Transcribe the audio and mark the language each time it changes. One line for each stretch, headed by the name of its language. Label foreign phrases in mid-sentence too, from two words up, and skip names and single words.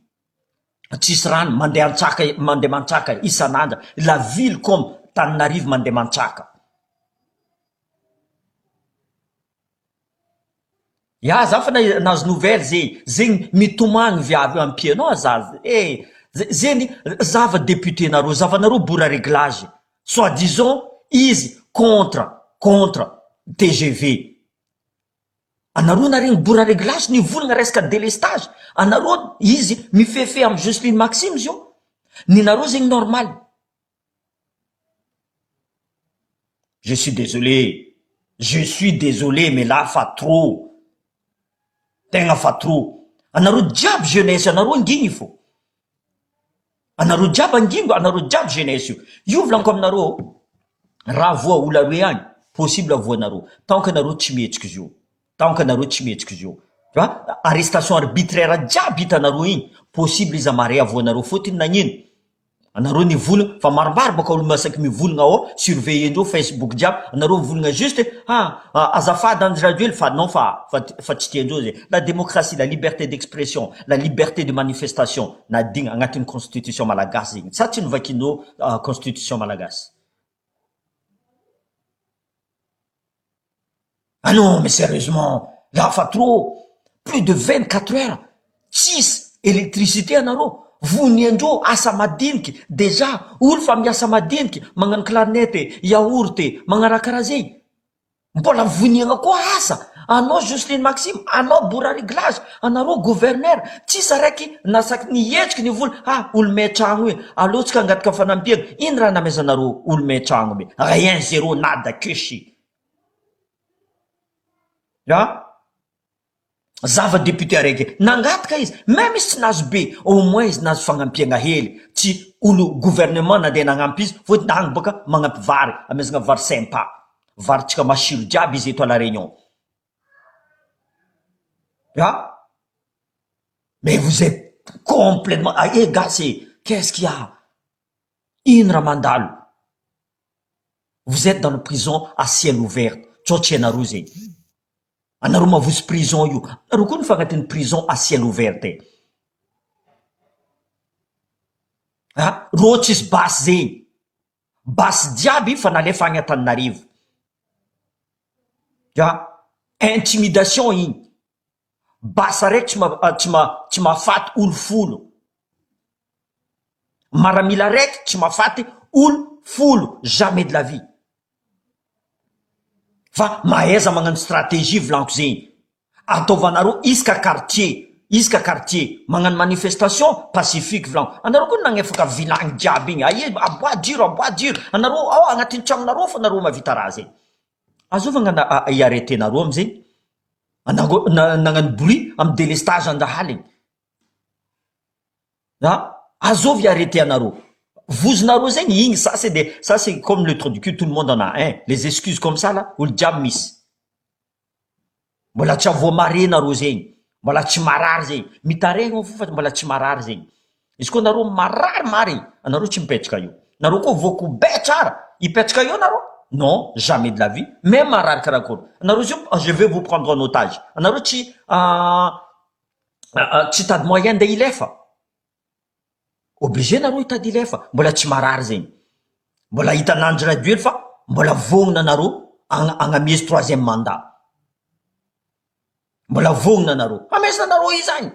Malagasy: Tsisy rano, mandeha mantsaka isan'andra.
French: La ville comme Tananarivo
Malagasy: mandeha mantsaka. Ya, za fa nazo nouvelle zegny mitomagny viavy ampianao zaza. Zegny zava député nareo, zavanareo Bora Réglage. Soi-disant, izy contre TGV. Anareo naregny Bora Réglage nivolagna resaka délestage. Anareo izy mifefe amin'ny Jocelyne Maxime zio. Ninareo zegny normal.
French: Je suis désolé, mais là fa trop.
Malagasy: Tegna fa trop. Anareo jiaby jeunesse, anareo angigny fo. Anareo jiaby angingo, anareo jiaby jeunesse io. Io volaniko aminareo, raha voa olo aroe agny, possible avoanareo.
French: Tant que
Malagasy: anareo tsy mihetsiky izy io.
French: Tu vois? Arrestation arbitraire
Malagasy: jiaby hitanareo igny, possible izy amare avoanareo. Fôtiny nagnino? anareo nivolagna fa maromaro baka olo masaky mivolagna ao surveillendreo Facebook jiaby anareo mivolagna juste azafady Andry Rajoely fa non fa tsy tiandreo zay.
French: La démocratie, la liberté d'expression, la liberté de manifestation
Malagasy: nadigna agnatin'ny constitution malagasy zegny, sa tsy novakinao constitution malagasy.
French: Ah non, mais sérieusement, là
Malagasy: fa
French: trop, plus de 24 heures,
Malagasy: 6 électricité anareo, voniandreo asa madiniky, déjà olo fa miasa madiniky, magnano clarinette, yaourt, magnarakaraha zay, mbola voniagna koa asa. Anao Jocelyne Maxime, anao bora réglage, anareo gouverneur, tsisy araiky nasaky nihetsiky ny vola, olo may tragno io, alotsika angatika fanampiana, ino raha namezanareo olo may tragno be,
French: rien, zéro, nada, que chi.
Malagasy: Zava-député araiky nangatika izy, même izy tsy nazo be,
French: au moins
Malagasy: izy nazo fagnampiagna hely, tsy olo gouvernement nandeha nagnampy izy, fôtony agny baka magnampy vary, amezagna vary sympa, varytsika masiro jiaby izy eto à la Réunion.
French: Mais vous êtes complètement agacé. Qu'est-ce qu'il y a?
Malagasy: Ino raha mandalo?
French: Vous êtes dans la prison à ciel ouvert.
Malagasy: Tsotsianareo zegny. Anareo mavozo prison io. Anareo koa fa agnatin'ny
French: prison à ciel ouvert
Malagasy: te. Rô tsisy basy zegny. Basy jiaby fa nalefa agny Antananarivo. Intimidation igny. Basy araiky tsy mahafaty olo folo. Maramila araiky tsy mahafaty olo folo.
French: Jamais de la vie.
Malagasy: Fa mahaiza magnano stratégie volanko zegny. Ataovanareo isaka quartier magnano
French: manifestation pacifique
Malagasy: volanko. Anareo koa nagnefaka vilagny jiaby igny. Aie aboa jiro. Anareo ao agnatin'ny tragnonareo fa anareo mavita raha zegny. Azova iarrêté nareo amizay. Nagnano bruit amy délestage andahaligny. Azovy arrêté anareo. Vozonareo zegny igny,
French: ça c'est comme le trou du cul, tout le monde en a un. Les excuses comme ça là,
Malagasy: olo jiaby misy. Mbola tsy avoamare nareo zegny. Mbola tsy marary zegny. Mitaregna fo fa mbola tsy marary zegny. Izy koa nareo marary marigny, anareo tsy mipetraka io. Nareo koa voako be tsara, hipetraka io nareo?
French: Non, jamais de la vie. Même
Malagasy: marary karakory.
French: Anareo je vais vous prendre en otage.
Malagasy: Anareo tsy tady moyen ndeha ilefa. Obligé nareo hitady ilefa. Mbola tsy marary zegny. Mbola hitan'Andry Rajoely fa mbola vognona nareo agnamiezy 3e mandat. Mbola vognona nareo. Amezana nareo izany.